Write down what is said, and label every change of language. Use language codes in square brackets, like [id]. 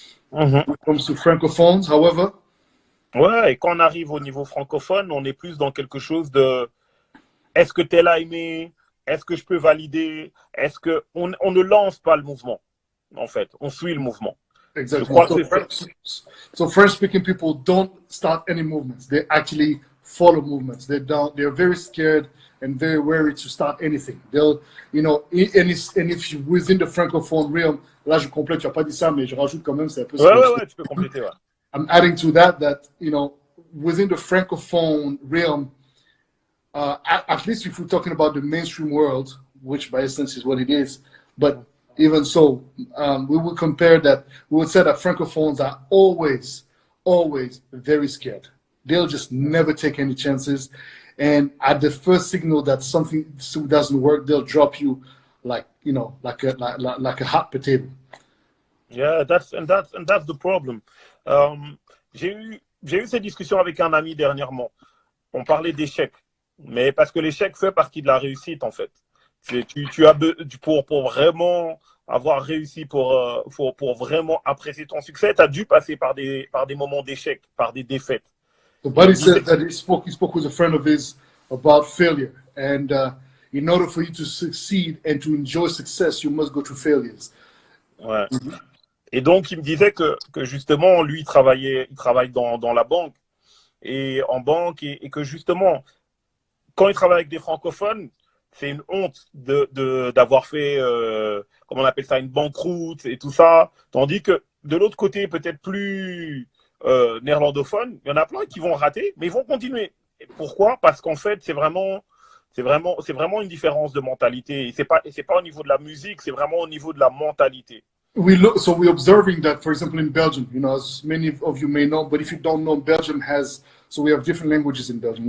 [en] When it comes to Francophones, however. [fr] Ouais, et quand on arrive au niveau francophone, on est plus dans quelque chose de est-ce que tel a aimé? Est-ce que je peux valider? Est-ce que on ne lance pas le mouvement, en fait, on suit le mouvement. [en] Exactly. So French-speaking people don't start any movements. They actually follow movements. They're very scared and very wary to start anything. They'll, and if you within the francophone realm, [fr] là je complète, tu n'as pas dit ça, mais je rajoute quand même, c'est un peu. Ouais, tu peux compléter, ouais. [en] I'm adding to that within the francophone realm, at least if we're talking about the mainstream world, which by essence is what it is, but even so, we would compare that, we would say that francophones are always very scared. They'll just never take any chances. And at the first signal that something doesn't work, they'll drop you like a hot potato. Yeah, that's the problem. [fr] J'ai eu cette discussion avec un ami dernièrement. On parlait d'échec, mais parce que l'échec fait partie de la réussite, en fait. Tu as pour vraiment avoir réussi, pour vraiment apprécier ton succès, tu as dû passer par des moments d'échec, par des défaites. [en] So Buddy said that he spoke with a friend of his about failure, and in order for you to succeed and to enjoy success, you must go through failures. [fr] Ouais. Et donc il me disait que justement lui il travaille dans la banque et en banque et que justement quand il travaille avec des francophones, c'est une honte d'avoir fait, comment on appelle ça, une banqueroute et tout ça. Tandis que de l'autre côté, peut-être plus néerlandophone, il y en a plein qui vont rater, mais ils vont continuer. Et pourquoi? Parce qu'en fait, c'est vraiment une différence de mentalité. Et c'est pas au niveau de la musique, c'est vraiment au niveau de la mentalité. [en] So we're observing that, for example, in Belgium, as many of you may know, but if you don't know, Belgium has, so we have different languages in Belgium.